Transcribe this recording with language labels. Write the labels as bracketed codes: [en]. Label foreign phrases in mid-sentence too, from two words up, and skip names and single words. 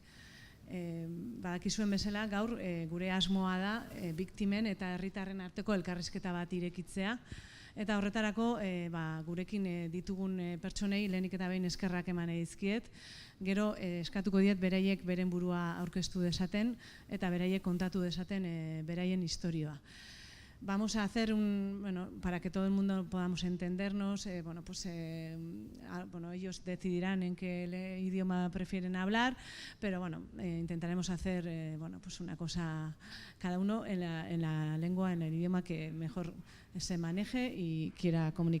[eu] Badakizuen bezala gaur gure asmoa da biktimen eta herritarren arteko elkarrizketa bat irekitzea. Eta horretarako gurekin ditugun pertsonei lehenik eta behin eskerrak eman dizkiet. Gero eskatuko diet beraiek beren burua aurkeztu dezaten eta beraiek kontatu dezaten beraien istorioa. [es] Vamos a hacer para que todo el mundo podamos entendernos, ellos decidirán en qué idioma prefieren hablar, pero intentaremos hacer una cosa cada uno en la lengua, en el idioma que mejor se maneje y quiera comunicarse.